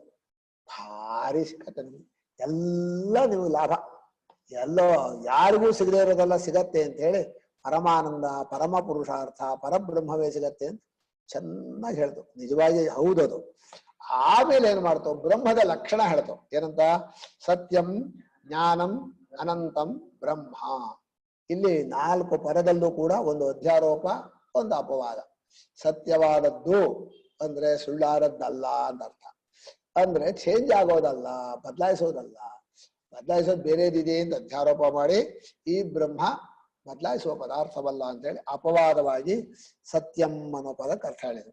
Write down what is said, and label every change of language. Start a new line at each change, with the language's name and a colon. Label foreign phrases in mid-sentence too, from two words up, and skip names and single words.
Kannada: ಭಾರಿ ಸಿಕ್ಕತ್ತೆ ನಿಮ್ಗೆ, ಎಲ್ಲ ನಿಮ್ಗೆ ಲಾಭ, ಎಲ್ಲೋ ಯಾರಿಗೂ ಸಿಗದೆ ಇರೋದೆಲ್ಲ ಸಿಗತ್ತೆ ಅಂತ ಹೇಳಿ ಪರಮಾನಂದ, ಪರಮ ಪುರುಷಾರ್ಥ, ಪರಬ್ರಹ್ಮವೇ ಸಿಗತ್ತೆ ಅಂತ ಚೆನ್ನಾಗಿ ಹೇಳ್ತು. ನಿಜವಾಗಿ ಹೌದದು. ಆಮೇಲೆ ಏನ್ ಮಾಡ್ತು, ಬ್ರಹ್ಮದ ಲಕ್ಷಣ ಹೇಳ್ತು. ಏನಂತ?
Sanskrit: ಸತ್ಯಂ ಜ್ಞಾನಂ ಅನಂತಂ ಬ್ರಹ್ಮ.
Kannada: ಇಲ್ಲಿ 4 ಪದದಲ್ಲೂ ಕೂಡ ಒಂದು ಅಧ್ಯಾರೋಪ, ಒಂದು ಅಪವಾದ. ಸತ್ಯವಾದದ್ದು ಅಂದ್ರೆ ಸುಳ್ಳಾದದ್ದಲ್ಲ ಅಂತ ಅರ್ಥ. ಅಂದ್ರೆ ಚೇಂಜ್ ಆಗೋದಲ್ಲ, ಬದಲಾಯಿಸೋದಲ್ಲ. ಬದಲಾಯಿಸೋದು ಬೇರೆದಿದೆ ಅಂತ ಅಧ್ಯಾರೋಪ ಮಾಡಿ ಈ ಬ್ರಹ್ಮ ಬದಲಾಯಿಸುವ ಪದಾರ್ಥವಲ್ಲ ಅಂತ ಹೇಳಿ ಅಪವಾದವಾಗಿ ಸತ್ಯಂ ಅನ್ನೋ ಪದಕ್ಕೆ ಅರ್ಥ ಹೇಳಿದ್ರು.